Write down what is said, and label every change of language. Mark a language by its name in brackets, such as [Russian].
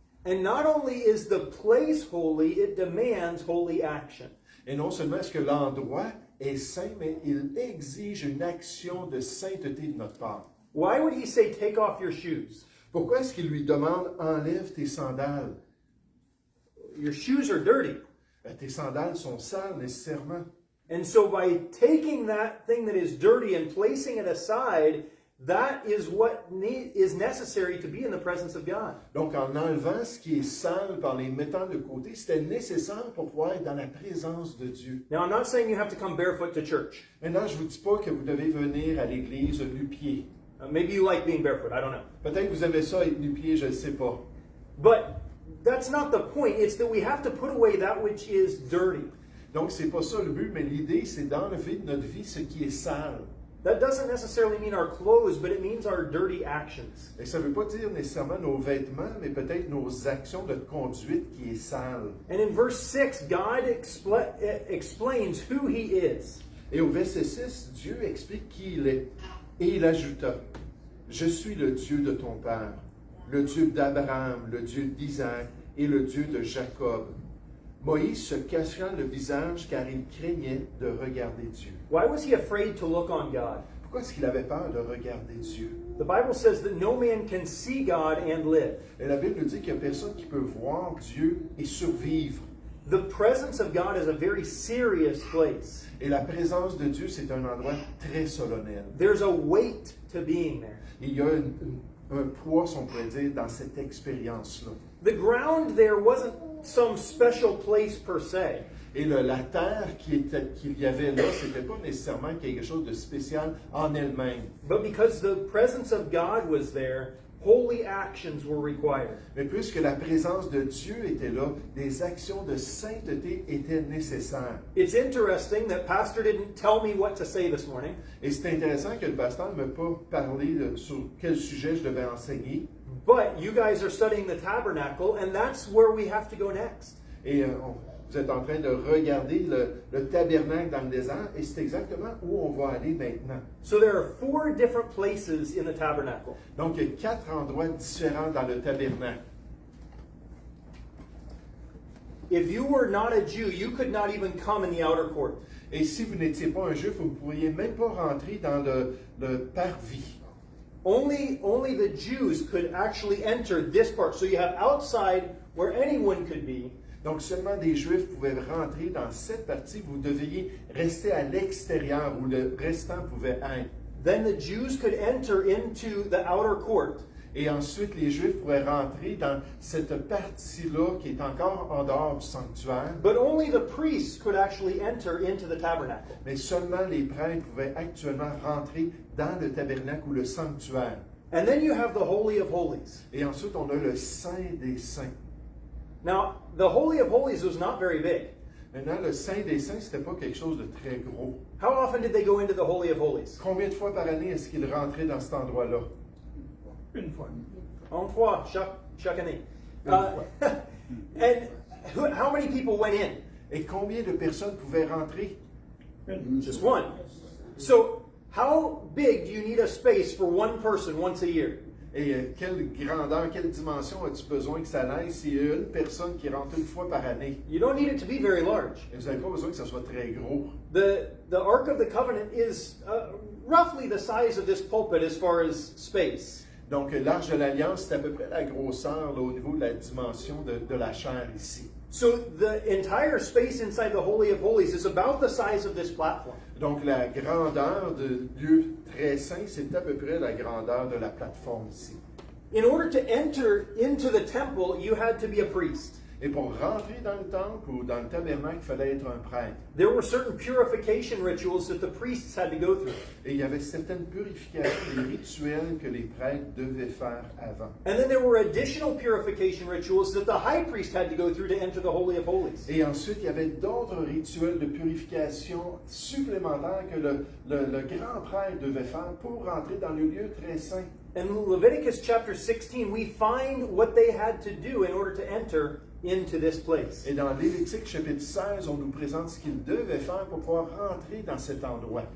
[English] And not only is the place holy, it demands holy action. [French] Et non seulement est-ce que l'endroit est saint, mais il exige une action de sainteté de notre part. [English] Why would he say, take off your shoes? [French] Pourquoi est-ce qu'il lui demande, enlève tes sandales? [English] Your shoes are dirty. [French] Tes sandales sont sales, nécessairement. [English] And so by taking that thing that is dirty and placing it aside, that is what is necessary to be in the presence of God. [French] Donc, en enlevant ce qui est sale, par les mettant de côté, c'était nécessaire pour pouvoir être dans la présence de Dieu. [English] Now, I'm not saying you have to come barefoot to church. [French] Maintenant, je ne vous dis pas que vous devez venir à l'église nu-pieds. [English] Maybe you like being barefoot, I don't know. [French] Peut-être que vous aimez ça être nu-pieds, je ne sais pas. [English] But that's not the point. It's that we have to put away that which is dirty. [French] Donc, c'est pas ça le but, mais l'idée, c'est d'enlever de notre vie ce qui est sale. [English] That doesn't necessarily mean our clothes, but it means our dirty actions. [French] Et ça ne veut pas dire nécessairement nos vêtements, mais peut-être nos actions de conduite qui est sale. [English] And in verse 6, God explains who he is. [French] Et au verset 6, Dieu explique qui il est. Et il ajouta, « Je suis le Dieu de ton père, le Dieu d'Abraham, le Dieu d'Isaac et le Dieu de Jacob. » Moïse se cacha le visage car il craignait de regarder Dieu. [English] Why was he afraid to look on God? [French] Pourquoi est-ce qu'il avait peur de regarder Dieu? [English] The Bible says that no man can see God and live. [French] Et la Bible nous dit qu'il n'y a personne qui peut voir Dieu et survivre. [English] The presence of God is a very serious place. [French] Et la présence de Dieu, c'est un endroit très solennel. [English] There's a weight to being there. [French] Il y a un poids, si on pourrait dire, dans cette expérience-là. [English] The ground there wasn't some special place per se. [French] Et la terre qu'il y avait là, c'était pas nécessairement quelque chose de spécial en elle-même. [English] But because the presence of God was there, holy actions were required. [French] Mais puisque la présence de Dieu était là, des actions de sainteté étaient nécessaires. [English] It's interesting that Pastor didn't tell me what to say this morning. [French] Et c'est intéressant que le pasteur ne m'ait pas parlé sur quel sujet je devais enseigner. [English] But you guys are studying the tabernacle, and that's where we have to go next. [French] Et vous êtes en train de regarder le tabernacle dans le désert, et c'est exactement où on va aller maintenant. [English] So there are 4 different places in the tabernacle. [French] Donc, il y a 4 endroits différents dans le tabernacle. [English] If you were not a Jew, you could not even come in the outer court. [French] Et si vous n'étiez pas un juif, vous ne pourriez même pas rentrer dans le parvis. [English] Only the Jews could actually enter this part. So you have outside where anyone could be. [French] Donc, seulement des Juifs pouvaient rentrer dans cette partie. Vous devriez rester à l'extérieur où le restant pouvait être. [English] Then the Jews could enter into the outer court. [French] Et ensuite, les Juifs pourraient rentrer dans cette partie-là qui est encore en dehors du sanctuaire. [English] But only the priests could actually enter into the tabernacle. [French] Mais seulement les prêtres pouvaient actuellement rentrer dans le tabernacle ou le sanctuaire. [English] And then you have the Holy of Holies. [French] Et ensuite, on a le Saint des Saints. [English] Now, the Holy of Holies was not very big. [French] Maintenant, le Saint des Saints, c'était pas quelque chose de très gros. [English] How often did they go into the Holy of Holies? [French] Combien de fois par année est-ce qu'ils rentraient dans cet endroit-là? Une fois. Une fois, chaque année. Une fois. [English] And how many people went in? [French] Et combien de personnes pouvaient rentrer? [English] Just one. So, how big do you need a space for one person once a year? [French] Et quelle grandeur, quelle dimension as-tu besoin que ça aille s'il y a une personne qui rentre une fois par année? [English] You don't need it to be very large. [French] Et vous n'avez pas besoin que ça soit très gros. [English] The Ark of the Covenant is roughly the size of this pulpit as far as space. [French] Donc, l'Arche de l'Alliance, c'est à peu près la grosseur là, au niveau de la dimension de la chair ici. [English] So the entire space inside the Holy of Holies is about the size of this platform. [French] Donc, la grandeur du lieu très saint, c'est à peu près la grandeur de la plateforme ici. [English] In order to enter into the temple, you had to be a priest. [French] Et pour rentrer dans le temple ou dans le tabernacle, il fallait être un prêtre. [English] There were certain purification rituals that the priests had to go through. [French] Et il y avait certaines purifications, des rituels que les prêtres devaient faire avant. [English] And then there were additional purification rituals that the high priest had to go through to enter the Holy of Holies. [French] Et ensuite, il y avait d'autres rituels de purification supplémentaires que le grand prêtre devait faire pour rentrer dans le lieu très saint. [English] In Leviticus chapter 16, we find what they had to do in order to enter into this place. [French] Et dans Lévitique chapitre 16, on nous présente ce qu'ils devaient faire pour pouvoir rentrer dans cet endroit.